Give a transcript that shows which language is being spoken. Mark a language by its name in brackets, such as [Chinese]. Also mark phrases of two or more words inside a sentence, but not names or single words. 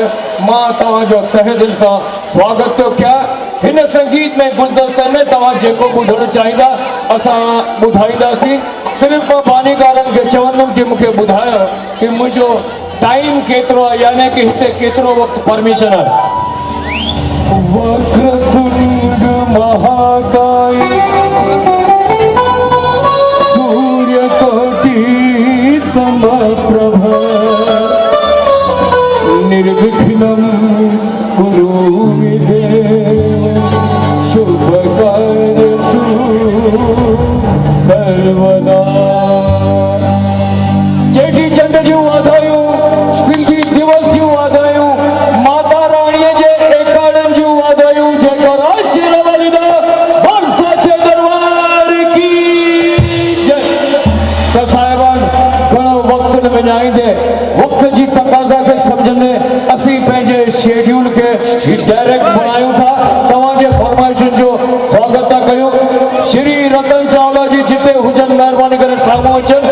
[Sindhi] मां तव्हांजो तहे दिलि सां स्वागत थो कयां। हिन संगीत में गुलदस्ते में तव्हां जेको ॿुधणु चाहींदा असां ॿुधाईंदासीं। सिर्फ़ु मां बानीकारनि खे चवंदुमि कि मूंखे ॿुधायो कि मुंहिंजो टाइम केतिरो आहे, यानी कि हिते केतिरो वक़्तु परमिशन आहे। [Sanskrit] वक्रतुंड महाकाय सूर्यकोटि समप्रभ निर्विघ्नं कुरु मे देव शुभकार्येषु सर्वदा। [Sindhi] चेटी चंड जूं वाधायूं, सिंधी दिवस जूं वाधायूं, माता राणीअ जे एकाड़नि जूं वाधायूं। [Punjabi] ਜੈਕਾਰਾ ਸ਼ੇਰਾਂਵਾਲੀ ਦਾ, ਬੋਲ ਸੱਚੇ ਦਰਬਾਰ ਕੀ ਜੈ। [Sindhi] त साहिबान घणो वक़्तु न विञाईंदे वक़्त जी तक़ाज़ा खे सम्झंदे असीं पंहिंजे शेड्यूल खे डायरेक्ट बणायूं था। तव्हांजे फरमाइशुनि जो स्वागत था कयूं। श्री रतन चावला जी जिते हुजनि महिरबानी करे साम्हूं अचनि।